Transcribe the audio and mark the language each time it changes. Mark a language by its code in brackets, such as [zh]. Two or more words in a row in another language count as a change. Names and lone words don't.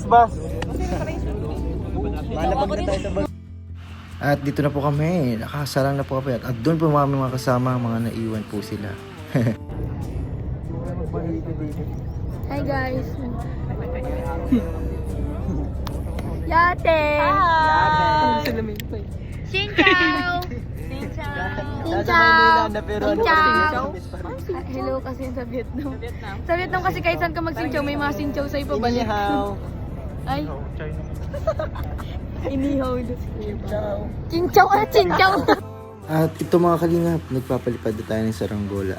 [tl] At dito na po kami, nakasalang na po kami at doon po mga kasama, mga naiwan po sila. [en] Hi guys. Yate. [vi] Hi. Xin chào. Xin chào. Xin chào. [tl] Hello kasi sa Vietnam. Sa Vietnam kasi kahit saan ka mag-sinchaw, may mga sinchaw sa'yo pabalik. Ay. Inihaw. [vi] Chinchaw. Chinchaw. [tl] At ito mga kalingap, nagpapalipad na tayo ng saranggola.